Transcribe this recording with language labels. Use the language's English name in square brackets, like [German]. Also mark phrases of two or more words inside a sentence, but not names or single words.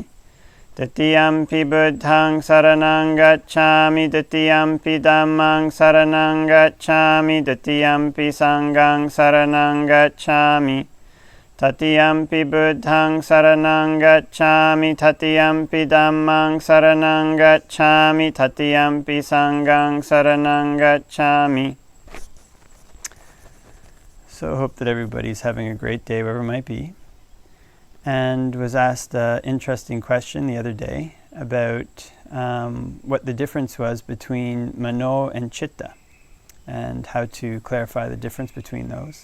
[Pali] Tatiyampi Buddhaṃ saraṇaṃ gacchāmi, Tatiyampi Dhammaṃ saraṇaṃ gacchāmi, Tatiyampi Saṅghaṃ saraṇaṃ gacchāmi. Tatiyampi Buddhaṃ saraṇaṃ gacchāmi, Tatiyampi Dhammaṃ saraṇaṃ gacchāmi, Tatiyampi Saṅghaṃ saraṇaṃ gacchāmi. [English] So I hope that everybody's having a great day wherever it might be. And was asked an interesting question the other day about what the difference was between Mano and Citta, and how to clarify the difference between those.